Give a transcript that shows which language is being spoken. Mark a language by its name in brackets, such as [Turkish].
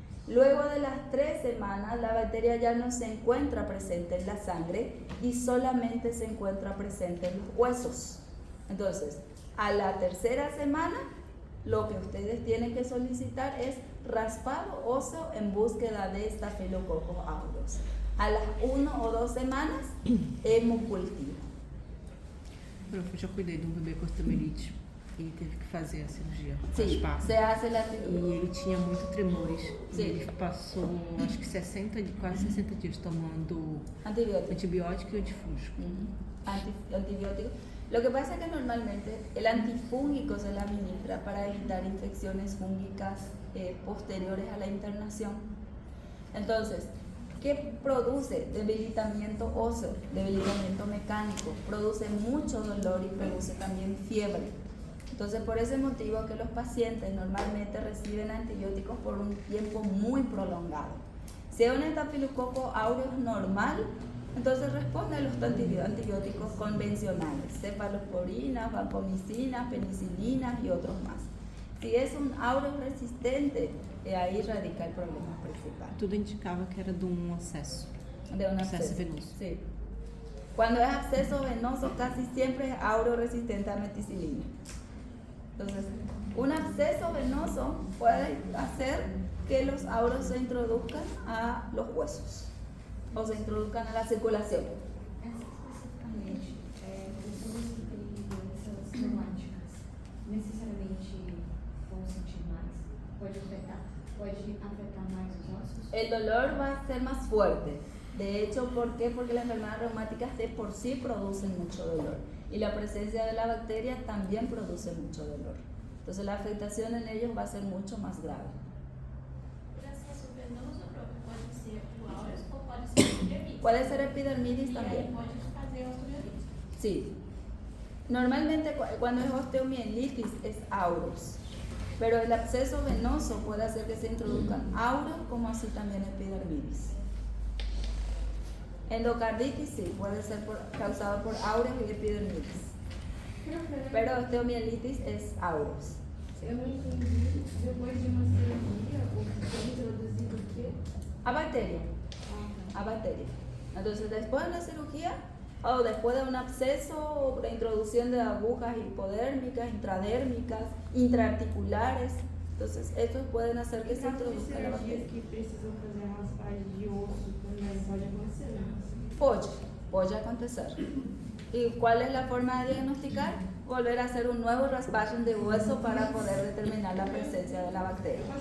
[Spanish] Luego de las 3 semanas, la bacteria ya no se encuentra presente en la sangre y solamente se encuentra presente en los huesos. Entonces, a la 3ª semana, lo que ustedes tienen que solicitar es raspado óseo en búsqueda de Staphylococcus aureus. A las 1 o 2 semanas, hemocultivo. [Portuguese] Eu já cuidei de um bebê com osteomielite e teve que fazer a cirurgia. [Spanish] Sí, raspar. se hace la [Portuguese] E ele tinha muito tremores. Sim. E ele passou, acho que quase 60 dias tomando antibiótico. antibiótico e antifúngico. [Spanish] Antibiótico. Lo que pasa es que normalmente el antifúngico se le administra para evitar infecciones fúngicas posteriores a la internación. Entonces, ¿qué produce? Debilitamiento óseo, debilitamiento mecánico, produce mucho dolor y produce también fiebre. Entonces, por ese motivo que los pacientes normalmente reciben antibióticos por un tiempo muy prolongado. Si es un estafilococo aureus normal, entonces responde a los antibióticos convencionales, cefalosporinas, vancomicinas, penicilinas y otros más. Si es un aureus resistente, ahí radica el problema principal. [Portuguese] Tudo indicava que era de um acesso. [Spanish] De un Absceso absceso. venoso. Sí. Cuando es absceso venoso, casi siempre es aureus resistente a meticilina. Entonces, un absceso venoso puede hacer que los aureus se introduzcan a los huesos o se introduzcan a la circulación. [Portuguese] Especificamente, pessoas que têm doenças reumáticas, necessariamente vão sentir mais? Pode afetar mais os ossos? [Spanish] El dolor va a ser más fuerte. De hecho, ¿por qué? Porque las enfermedades reumáticas de por sí producen mucho dolor. Y la presencia de la bacteria también produce mucho dolor. Entonces la afectación en ellos va a ser mucho más grave. [Portuguese] O acesso venoso pode ser o áureus ou pode ser epidermite. [Spanish] Puede ser epidermidis [Portuguese] E aí [Spanish] también. [Portuguese] pode fazer osteomielite. [Spanish] Sí. Normalmente cuando es osteomielitis es aureus. Pero el absceso venoso puede hacer que se introduzcan aureus como así también epidermidis. Endocarditis sí, puede ser causado por aureus y epidermidis. Pero osteomielitis es aureus. [Portuguese] Eu não entendi, depois de uma cirurgia, o que foi introduzido o quê? A bacteria. A bacteria. [Spanish] Entonces, después de la cirugía o después de un absceso o la introducción de agujas hipodérmicas, intradérmicas, intraarticulares, entonces estos pueden hacer que se introduzca la bacteria. [Portuguese] Que precisam fazer a raspagem de osso também pode acontecer, né? [Spanish] Puede acontecer. ¿Y cuál es la forma de diagnosticar? Volver a hacer un nuevo raspaje de hueso para poder determinar la presencia de la bacteria.